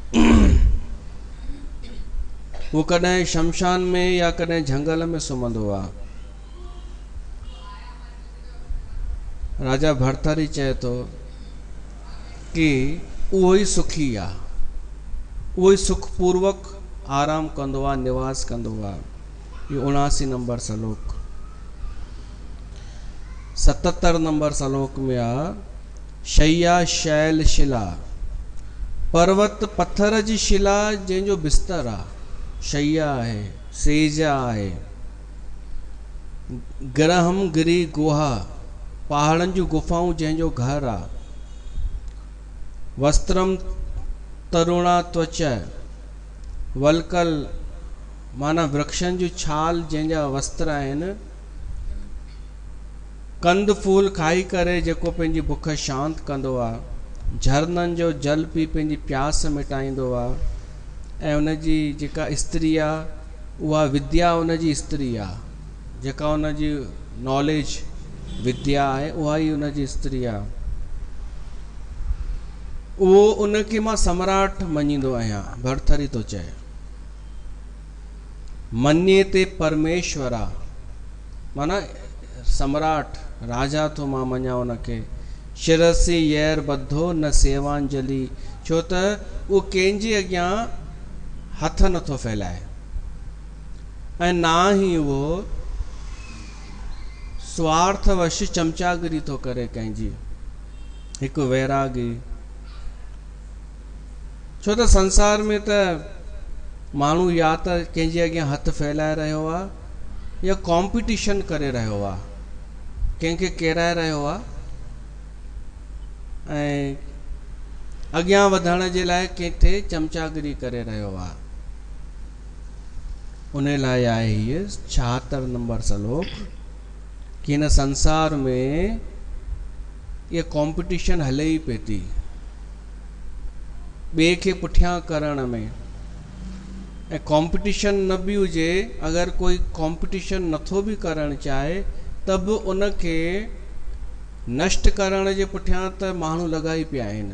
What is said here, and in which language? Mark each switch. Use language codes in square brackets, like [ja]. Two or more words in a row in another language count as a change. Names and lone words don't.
[sd] उहो कॾहिं शमशान में या कॾहिं झंगल में सुम्हंदो आहे। राजा भरथरी चए थो कि उहो ई सुखी आहे, उहो ई सुखपूर्वक आराम कंदो आहे, निवास कंदो आहे। ये 79 नंबर श्लोक। 77 नंबर श्लोक में आ [sa] शैया शैल शिला। [sd] पर्वत पत्थर जी शिला जंहिंजो बिस्तर आहे, शैया आहे, सेज आहे। [sa] ग्रहम गिरी गुहा, [sd] पहाड़नि जूं गुफाऊं जंहिंजो घर आहे। [sa] वस्त्रम तरुणा त्वच, [sd] वलकल माना वृक्षनि जूं छाल जंहिंजा वस्त्र आहिनि। कंद फूल खाई करे जेको पंहिंजी बुख शांत कंदो आहे। झरननि जो जल पी पंहिंजी प्यास मिटाईंदो आहे। ऐं उनजी जेका स्त्री आहे उहा विद्या उनजी स्त्री आहे। जेका उनजी नॉलेज विद्या आहे उहा ई उनजी स्त्री आहे। उहो उनखे मां सम्राट मञींदो आहियां, भरथरी थो चए। [sa] मन्येते परमेश्वरा, [sd] माना सम्राट राजा तो मां मञा उनखे। [sa] शिरसी यर बद्धो न सेवांजलि, [sd] छो त उहो कंहिंजे अॻियां हथ नथो फैलाए ऐं ना ही उहो स्वार्थवश चमचागिरी थो करे कंहिंजी। हिकु वैरागी, छो त संसार में त माण्हू या त कंहिंजे अॻियां हथ फैलाए रहियो आहे या कॉम्पिटिशन करे रहियो आहे, कंहिंखे किराए रहियो आहे ऐं अॻियां वधण जे लाइ कंहिंखे चमचागिरी करे रहियो आहे। उन लाइ आहे हीअ 76 नंबर श्लोक कि हिन संसार में ये कॉम्पिटिशन हले ई पई थी ॿिए खे पुठियां करण में। ऐं कॉम्पिटिशन न बि हुजे, अगरि कोई कॉम्पिटिशन नथो बि करणु चाहे त बि उनखे नष्ट करण जे पुठियां त माण्हू लॻा ई पिया आहिनि।